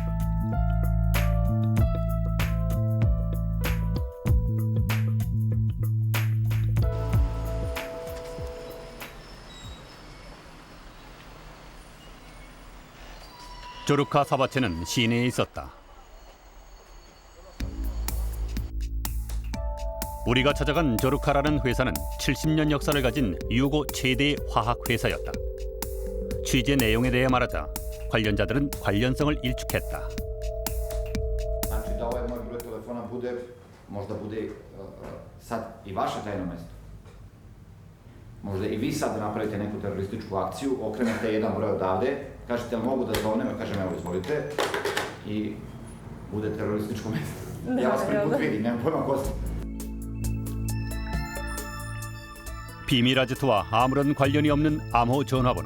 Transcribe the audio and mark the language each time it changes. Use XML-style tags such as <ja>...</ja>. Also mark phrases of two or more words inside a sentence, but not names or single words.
<ko>조르카 사바체는 시내에 있었다. 우리가 찾아간 조르카라는 회사는 70년 역사를 가진 유고 최대의 화학회사였다. 취재 내용에 대해 말하자 관련자들은 관련성을 일축했다.</ko> <sr>Možda i vi sad napravite neku terorističku akciju, okrenete jedan broj odavde, kažete mogu da zovnem, ja kažem evo izvolite i bude terorističko mjesto. Ja vas prvi put vidim, nemam pojma ko ste.</sr> <ko>비밀 아지트와 아무런 관련이 없는 암호 전화번호.</ko>